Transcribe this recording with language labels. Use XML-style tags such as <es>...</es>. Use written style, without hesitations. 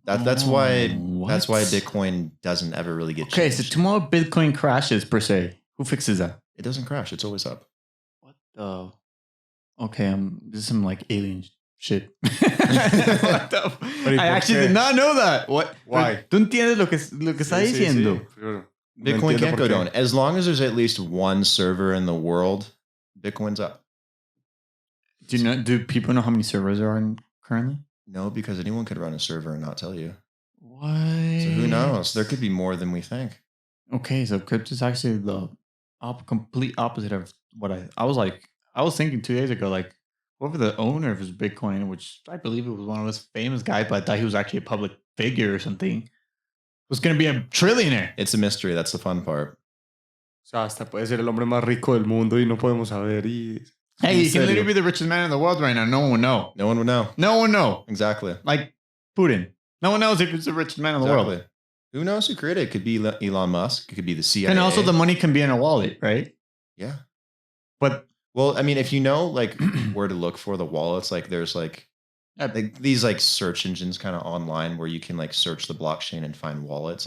<en>That's why Bitcoin doesn't ever really get Okay, changed. so tomorrow Bitcoin crashes per se. Who fixes that? It doesn't crash. It's always up. What the? Okay, this is some like alien shit. What the I actually did not know that. What? Why?</en> <es>¿Tú entiendes lo que está diciendo?</es> <en>Bitcoin can't go down. As long as there's at least one server in the world, Bitcoin's up. Do people know how many servers there are currently? No, because anyone could run a server and not tell you. What? So who knows? There could be more than we think. Okay, so crypto is actually the complete opposite of what I was like. I was thinking 2 days ago, like, whoever the owner of his Bitcoin, which I believe it was one of those famous guys, but I thought he was actually a public figure or something, was going to be a trillionaire. It's a mystery. That's the fun part.</en> <es>O sea, hasta puede ser el hombre más rico del mundo y no podemos saber.</es> <en>Hey, he can literally be the richest man in the world right now. No one would know. No one would know. No one know. Exactly. Like Putin. No one knows if he's the richest man in the world. Who knows who created it? It could be Elon Musk. It could be the CIA. And also the money can be in a wallet, right? Yeah. But well, I mean, if you know like where to look for the wallets, like there's like these like search engines kind of online where you can like search the blockchain and find wallets.</en>